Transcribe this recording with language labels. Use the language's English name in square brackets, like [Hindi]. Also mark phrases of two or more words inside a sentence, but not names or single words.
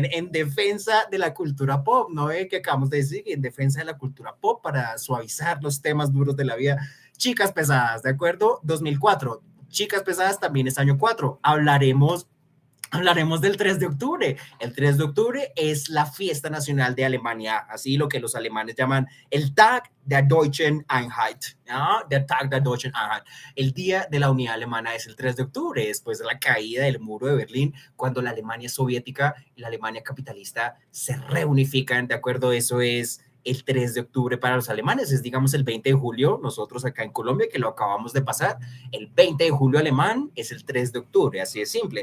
[Spanish] En defensa de la cultura pop, ¿no? Que acabamos de decir, en defensa de la cultura pop para suavizar los temas duros de la vida. Chicas pesadas, ¿de acuerdo? 2004. Chicas pesadas también es año 4. Hablaremos del 3 de octubre. El 3 de octubre es la fiesta nacional de Alemania, así lo que los alemanes llaman el Tag der Deutschen Einheit, ¿no? [German] Der Tag der Deutschen Einheit. [Spanish] El Día de la Unidad Alemana es el 3 de octubre, después de la caída del muro de Berlín, cuando la Alemania soviética y la Alemania capitalista se reunifican, ¿de acuerdo? Eso es el 3 de octubre para los alemanes, es digamos el 20 de julio, nosotros acá en Colombia que lo acabamos de pasar, el 20 de julio alemán es el 3 de octubre, así es simple.